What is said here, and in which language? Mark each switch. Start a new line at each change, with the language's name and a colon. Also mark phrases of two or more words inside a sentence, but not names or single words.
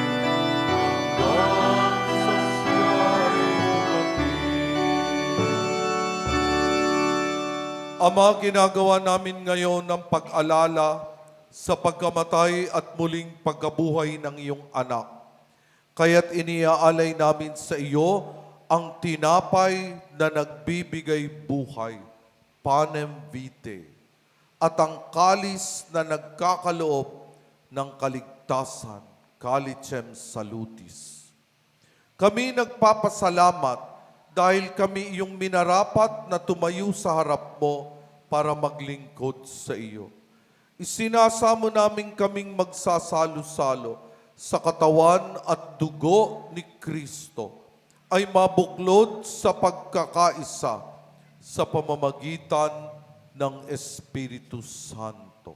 Filipino: Sa siya'y dumating. Ama, ginagawa namin ngayon ng pag-alala sa pagkamatay at muling pagkabuhay ng iyong anak. Kaya't iniaalay namin sa iyo ang tinapay na nagbibigay buhay,
Latin: panem vitae,
Filipino: at ang kalis na nagkakaloob ng kaligtasan,
Latin: calicem salutis.
Filipino: Kami nagpapasalamat dahil kami iyong minarapat na tumayo sa harap mo para maglingkod sa iyo. Isinasamo namin kaming magsasalo-salo sa katawan at dugo ni Kristo ay mabuklod sa pagkakaisa sa pamamagitan ng Espiritu Santo.